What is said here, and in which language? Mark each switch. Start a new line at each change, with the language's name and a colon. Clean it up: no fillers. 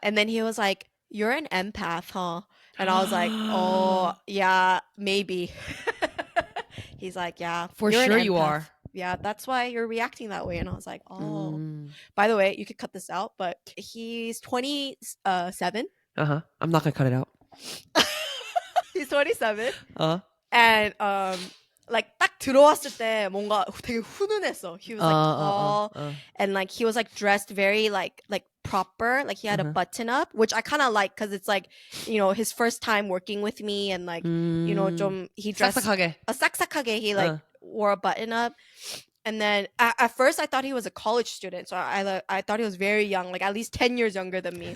English: And then he was like, you're an empath, huh? And I was like, oh, yeah, maybe. He's like, yeah. For sure you are. Yeah, that's why you're reacting that way. And I was like, oh. By the way, you could cut this out, but he's 27. I'm not going to cut it out. He's 27. And like
Korean: 딱 들어왔을 때 뭔가 되게 훈훈했어.
English: He was like tall, and like he was like dressed very like proper. Like he had a button up, which I kind of like because it's like his first time working with me, and like 좀 he dressed
Korean: 싹싹하게.
English: He like wore a button up. And then at first I thought he was a college student. So I thought he was very young, like at least 10 years younger than me.